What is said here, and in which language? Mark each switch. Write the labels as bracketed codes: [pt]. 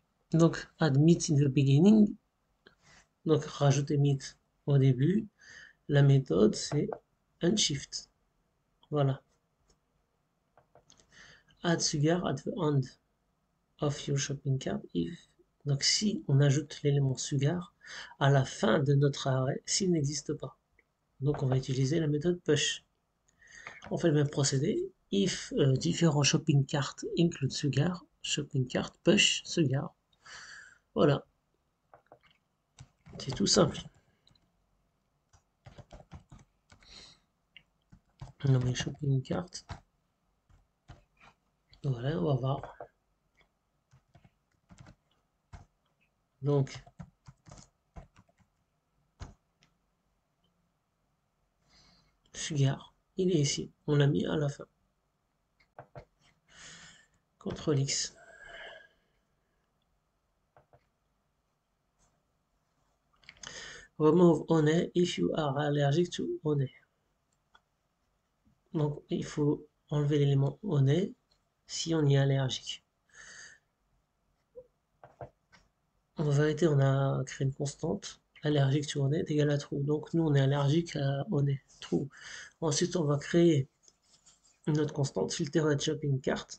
[fr] Donc, [en] add meat in the beginning. [fr] Donc, rajouter meat au début. La méthode, c'est unshift. Voilà. [en] Add sugar at the end of your shopping cart if. [fr] Donc, si on ajoute l'élément sugar à la fin de notre arrêt, s'il n'existe pas. Donc, on va utiliser la méthode push. On fait le même procédé. [en] If différents shopping cart include sugar, shopping cart push sugar. [fr] Voilà. C'est tout simple. On met shopping cart. Voilà, on va voir. Donc, sugar, il est ici. On l'a mis à la fin. [en] CTRL X. Remove honey if you are allergic to honey. [fr] Donc, il faut enlever l'élément honey si on y est allergique. En vérité, on a créé une constante. Allergique [en] to honey [fr] est égal à true. Donc, nous, on est allergique à honey. True. Ensuite, on va créer une autre constante, filtered shopping cart.